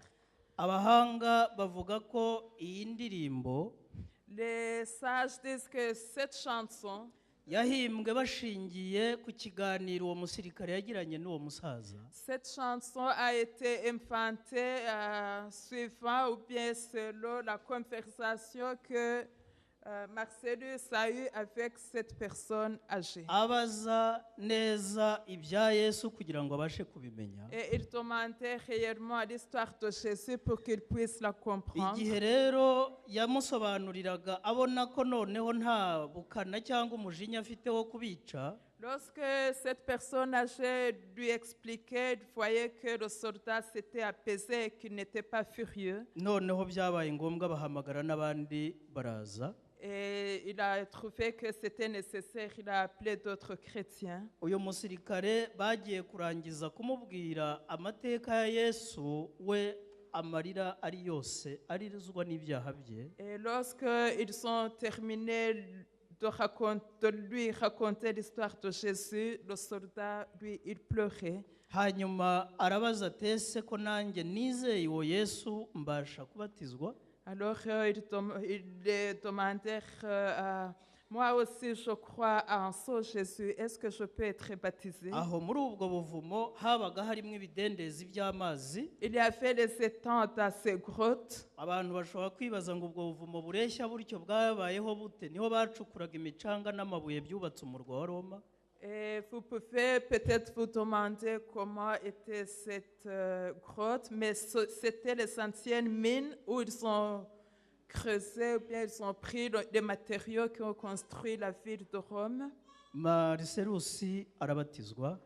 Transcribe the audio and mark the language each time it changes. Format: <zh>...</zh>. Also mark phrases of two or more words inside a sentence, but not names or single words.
<rw>Abahanga bavuga ko iyi ndirimbo</rw> <fr>Les sages disent que cette chanson</fr> <rw>yahimbwe bashingiye ku kiganiro uwo musirikare yagiranye n'uwo musaza.</rw> <fr>Cette chanson a été inventée suivant ou bien selon la conversation que Marcellus a eue avec cette personne âgée.</fr> <rw>Abaza neza ibya Yesu kugira ngo abashe kubimenya.</rw> <fr>Et il demandait réellement l'histoire de Jésus pour qu'il puisse la comprendre.</fr> <rw>Igihe rero yamusobanuriraga abona ko noneho nta bukana cyangwa umujinya afite wo kubica.</rw> <fr>Lorsque cette personne âgée lui expliquait, il voyait que le soldat s'était apaisé et qu'il n'était pas furieux.</fr> <rw>Noneho byabaye ngombwa bahamagara n'abandi baraza.</rw> <fr>Et il a trouvé que c'était nécessaire, il a appelé d'autres chrétiens.</fr> <rw>Uyu musirikare bagiye kurangiza kumubwira amateka ya Yesu, we amarira ari yose arizwa n'ibyaha bye.</rw> <fr>Et lorsqu'ils ont terminé de lui raconter l'histoire de Jésus, le soldat, lui, il pleurait.</fr> <rw>Hanyuma arabaza ati ese ko nanjye nizeye uwo Yesu mbasha kubatizwa?</rw> <fr>Alors ils demandèrent, moi aussi je crois en ce Jésus, est-ce que je peux être baptisé?</fr> <rw>Aho muri ubwo buvumo habaga harimo ibidendezi by'amazi.</rw> <fr>Il y avait les étangs dans ces grottes.</fr> <rw>Abantu bashobora kwibaza ngo ubwo buvumo bureshya buryo bwabayeho bute? Niho bacukuraga imicanga n'amabuye byubatse umurwa wa Roma.</rw> <fr>Et vous pouvez peut-être vous demander comment était cette grotte, mais c'était les anciennes mines où ils ont creusé, ou bien ils ont pris les matériaux qui ont construit la ville de Rome.</fr> <rw>Marcellus arabatizwa.</rw>